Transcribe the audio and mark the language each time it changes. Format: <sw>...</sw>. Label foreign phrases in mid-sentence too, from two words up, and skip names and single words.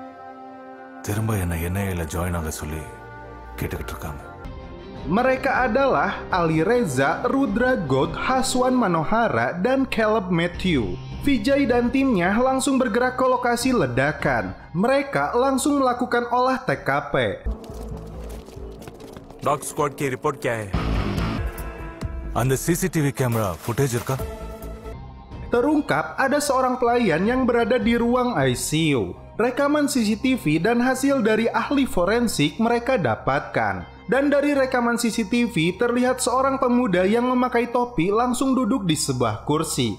<id>Mereka adalah Ali Reza, Rudra God, Haswan Manohara, dan Caleb Matthew. Vijay dan timnya langsung bergerak ke lokasi ledakan. Mereka langsung melakukan olah TKP.</id> <hi>डॉग स्क्वाड की रिपोर्ट क्या है? अंदर CCTV</hi> <en>camera footage</en> <hi>का?</hi> <id>Terungkap ada seorang pelayan yang berada di ruang ICU. Rekaman CCTV dan hasil dari ahli forensik mereka dapatkan. Dan dari rekaman CCTV terlihat seorang pemuda yang memakai topi langsung duduk di sebuah kursi.</id>